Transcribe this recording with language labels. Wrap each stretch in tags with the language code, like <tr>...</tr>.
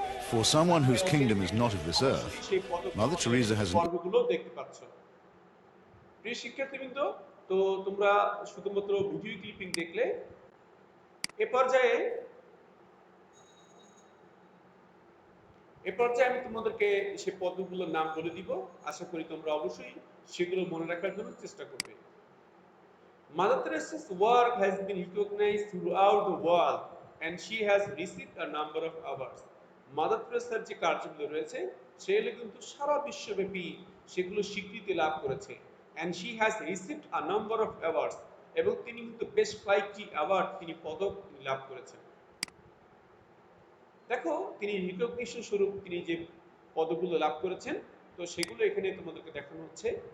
<en>For someone whose kingdom is not of this earth, Mother Teresa has an</en> <bn>পর্বগুলো দেখতে পাচ্ছ। প্রিয় শিক্ষার্থীবৃন্দ, তো তোমরা শুধুমাত্র ভিডিও ক্লিপিং দেখলে। এ পর্যায়ে আমি তোমাদেরকে সেই পদগুলোর নাম বলে দিব। আশা করি তোমরা অবশ্যই সেগুলো মনে রাখার জন্য চেষ্টা করবে।</bn> <en>Mother Teresa's work has been recognized throughout the world and she has received a number of awards.</en> <bn>Mother তেরেসার যে কার্যগুলো রয়েছে সেগুলো কিন্তু সারা বিশ্বব্যাপী সেগুলো স্বীকৃতি লাভ করেছে।</bn> <en>and she has received a number of awards,</en> <bn>এবং তিনি কিন্তু বেশ কয়েকটি অ্যাওয়ার্ড তিনি পদক লাভ করেছেন। দেখো তিনি রিকগনিশন স্বরূপ তিনি যে পদকগুলো লাভ করেছেন, তো সেগুলো এখানে তোমাদেরকে দেখানো হচ্ছে।</bn>